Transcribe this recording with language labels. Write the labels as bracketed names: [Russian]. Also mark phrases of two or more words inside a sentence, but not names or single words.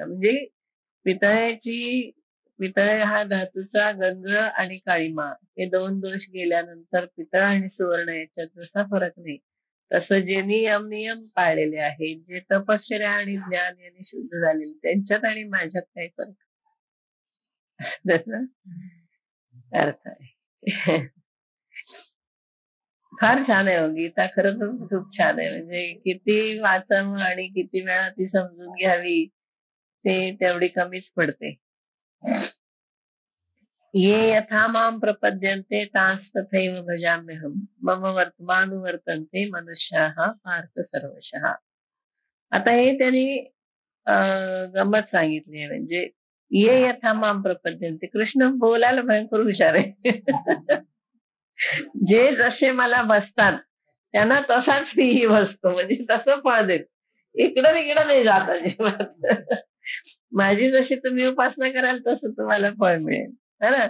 [Marathi] म्हणजे पितळ हा धातूचा गंज आणि काळीमा हे दोन दोष गेल्यानंतर पितळ आणि सुवर्ण याच्यात जसा फरक नाही, तसं जे नियम पाळलेले आहेत, जे तपश्चर्या आणि ज्ञान यांनी शुद्ध झालेले, त्यांच्यात आणि माझ्यात काही फरक त्याचा अर्थ आहे. फार छान आहे हो गीता. खरंच खूप छान आहे. म्हणजे किती वाचावं आणि किती वेळा ती समजून घ्यावी ते तेवढी कमीच पडते. [Sanskrit] ये यथा माम प्रपद्यन्ते तांस तथैव भजाम्यहम् मम वर्तमानुवर्तन्ते मनुष्याः पार्थ सर्वशः. [Marathi] आता हे त्यांनी गंमत सांगितली आहे. म्हणजे [Sanskrit] ये यथा माम प्रपद्यन्ते, [Marathi] कृष्ण बोलायला भयंकर हुशार आहे. जे जसे मला बसतात त्यांना तसाच मीही बसतो. म्हणजे तसं फळ देत. इकडं तिकडं नाही जात अजिबात. माझी जशी तुम्ही उपासना कराल तसं तुम्हाला फळ मिळेल, [Hindi] है ना.